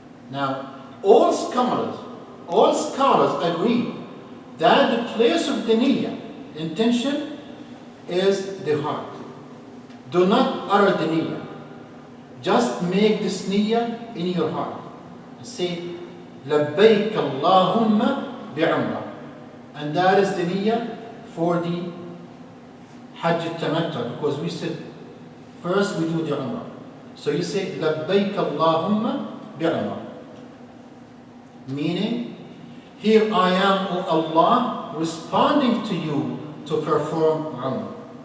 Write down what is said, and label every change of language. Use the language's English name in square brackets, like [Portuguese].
[English] Now, all scholars agree that the place of the niyyah, intention, is the heart. Do not utter the niyyah. Just make this niyyah in your heart. Say, [Arabic] لبيك اللهم بعمرة. [English] And that is the niyyah for the Hajj al-Tamattu, because we said first we do the Umrah. So you say [Arabic] لبيك اللهم بعمرة, [English] meaning, here I am, O Allah, responding to you to perform Umrah.